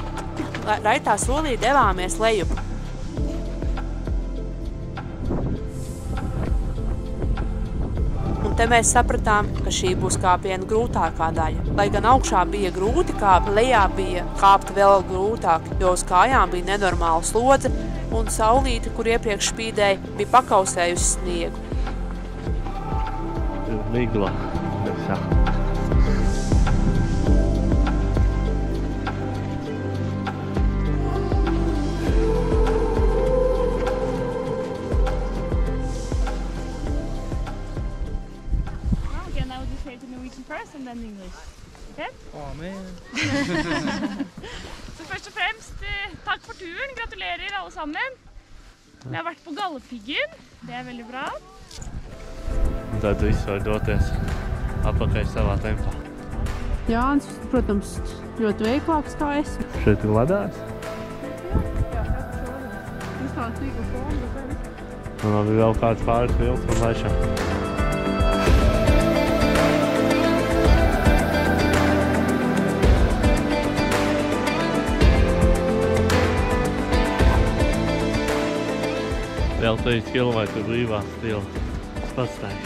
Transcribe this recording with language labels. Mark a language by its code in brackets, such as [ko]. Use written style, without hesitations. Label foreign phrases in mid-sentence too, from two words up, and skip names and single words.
[lv] Raitā solī devāmies lejup. Un te mēs sapratām, ka šī būs kāpiena grūtākā daļa. Lai gan augšā bija grūti kāpt, lejā bija kāpt vēl grūtāk, jo uz kājām bija nenormāla slodze, un saulīte, kur iepriekš spīdēja, bija pakausējusi sniegu. Migla. [en] Okay, now we'll just say it in Norwegian first and then English. Okay? Oh, man. [no] Så først og fremst, takk for turen. Gratulerer alle sammen. Vi har vært på Galdhøpiggen. Det er veldig bra. [lv] Un tad viss var doties atpakaļ savā tempā. Jānis, protams, ļoti veiklāks kā es. Šeit ir ledājs. Uzstāst mikrofonu, bet... Un labi vēl kāds pāris vilks un laišam. Vēl 3 kilometru brīvā stila pastaigā.